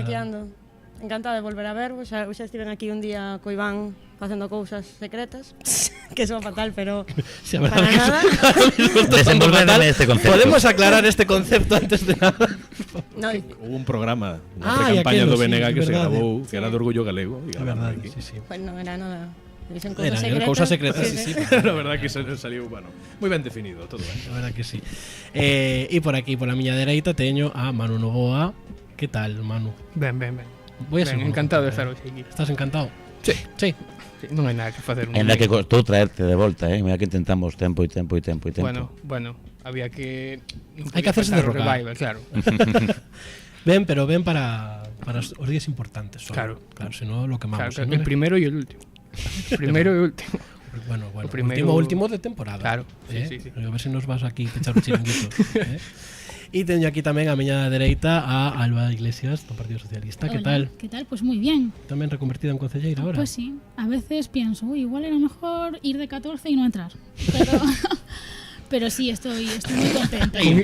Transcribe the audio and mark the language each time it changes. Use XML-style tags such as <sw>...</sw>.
<gl>Aquí ando. Encantada de volver a vervos. Xa estiven aquí un día co Iván facendo cousas secretas que son fatal, pero sí, para nada. Desenvolverme este concepto. Podemos aclarar este concepto antes de nada.</gl> <es>No.</es> <gl>Hubo un programa, unha pre-campaña do BNG que se grabou, que era de Orgullo Galego. É verdade, sí. Pues non era nada. Eran cousas secretas, sí.</gl> <es>La verdad que</es> <gl>saliu, bueno, moi ben definido todo,</gl> <es>La verdad que sí.</es> <gl>E por aquí, por a miña dereita, teño a Manu Novoa. Que tal, Manu? Ben. Encantado de estar hoxe aquí. Estás encantado? Sí. Non hai nada que facer. Ainda que costou traerte de volta, mira que intentamos tempo.</gl> <es>Bueno, había que...</es> <gl>Hai que hacerse de rogar.</gl> <es>Revival, claro.</es> <gl>Pero ven para os días importantes.</gl> <es>Claro, senón lo quemamos. Claro, el primero y el último. Primero y último. Bueno, último de temporada. Claro, sí.</es> <gl>A ver se nos vas aquí pechar un chiringuito. E teño aquí tamén a miña dereita a Alba Iglesias do Partido Socialista.</gl> <es>Hola, ¿Qué tal? ¿Qué tal? Pues muy bien.</es> <gl>Tamén reconvertida en concelleira ahora.</gl> <es>Pues sí, a veces pienso, igual era mejor ir de 14 y no entrar. Pero sí, estoy muy contenta.</es>